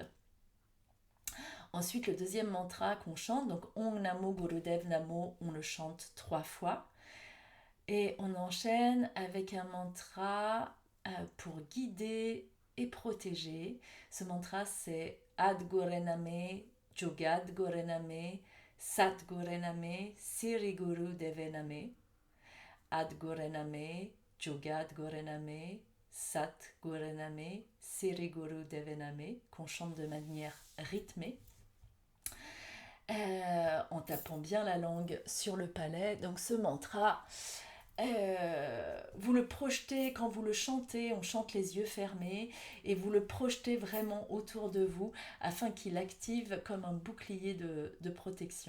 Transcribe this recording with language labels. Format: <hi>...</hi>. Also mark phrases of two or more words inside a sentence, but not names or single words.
<fr>Ensuite, le deuxième mantra qu'on chante, donc</fr> <pa>ਓਂ ਨਮੋ ਗੁਰਦੇਵ ਨਮੋ,</pa> <fr>on le chante 3 fois. Et on enchaîne avec un mantra pour guider et protéger. Ce mantra, c'est</fr> <pa>ਆਦਿ ਗੁਰੇ ਨਮਹ ਜੁਗਾਦਿ ਗੁਰੇ ਨਮਹ ਸਤਿ ਗੁਰੇ ਨਮਹ ਸਿਰੀ ਗੁਰੂ ਦੇਵੇ ਨਮਹ. ਆਦਿ ਗੁਰੇ ਨਮਹ ਜੁਗਾਦਿ ਗੁਰੇ ਨਮਹ ਸਤਿ ਗੁਰੇ ਨਮਹ ਸਿਰੀ ਗੁਰੂ ਦੇਵੇ ਨਮਹ,</pa> <fr>qu'on chante de manière rythmée. En tapant bien la langue sur le palais. Donc ce mantra, vous le projetez quand vous le chantez, on chante les yeux fermés et vous le projetez vraiment autour de vous afin qu'il active comme un bouclier de protection.</fr>